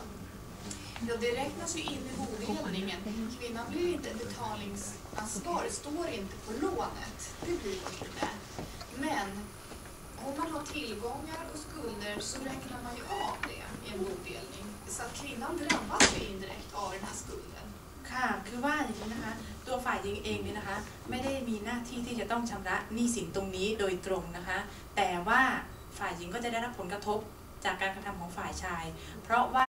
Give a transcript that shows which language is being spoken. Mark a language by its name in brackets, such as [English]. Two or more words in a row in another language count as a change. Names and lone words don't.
[Swedish] Ja, det räknas ju in i bodelningen. Kvinnan blir inte betalningsansvarig, står inte på lånet. Det blir hon inte. Men om man har tillgångar och skulder så räknar man ju av det i en bodelning. Så att kvinnan drabbas ju indirekt av den här skulden. [Thai] ค่ะคือว่าอย่างนี้นะคะตัวฝ่ายหญิงเองเนี่ยนะคะไม่ได้มีหน้าที่ที่จะต้องชำระหนี้สินตรงนี้โดยตรงนะคะแต่ว่าฝ่ายหญิงก็จะได้รับผลกระทบจากการกระทำของฝ่ายชาย เพราะว่า